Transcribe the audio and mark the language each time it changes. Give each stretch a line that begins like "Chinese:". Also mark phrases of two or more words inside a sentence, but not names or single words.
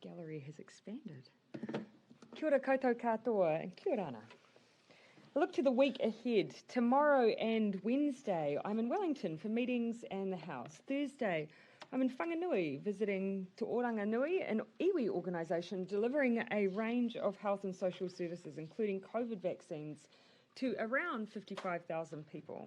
English: gallery has expanded.
Māori: Kia ora koutou katoa and kia ora ana.
English: I look to the week ahead. Tomorrow and Wednesday, I'm in Wellington for meetings and the House. Thursday, I'm in Whanganui visiting Te Oranga Nui, an iwi organisation delivering a range of health and social services, including COVID vaccines, to around 55,000 people.